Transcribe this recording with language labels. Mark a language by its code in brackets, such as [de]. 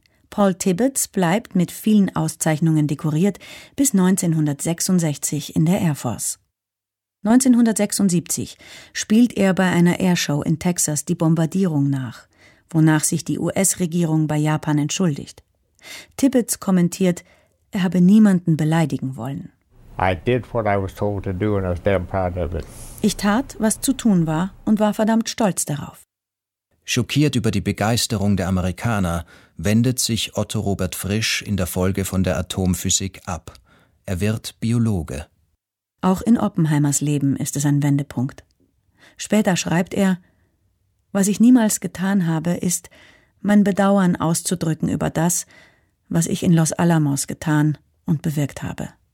[de] Paul Tibbets bleibt mit vielen Auszeichnungen dekoriert bis 1966 in der Air Force. 1976 spielt er bei einer Airshow in Texas die Bombardierung nach, wonach sich die US-Regierung bei Japan entschuldigt. Tibbets kommentiert, er habe niemanden beleidigen wollen. [en] I did what I was told to do and I was damn proud of it. [de] Ich tat, was zu tun war und war verdammt stolz darauf. Schockiert über die Begeisterung der Amerikaner, wendet sich Otto Robert Frisch in der Folge von der Atomphysik ab. Er wird Biologe. Auch in Oppenheimers Leben ist es ein Wendepunkt. Später schreibt er, was ich niemals getan habe, ist, mein Bedauern auszudrücken über das, was ich in Los Alamos getan und bewirkt habe.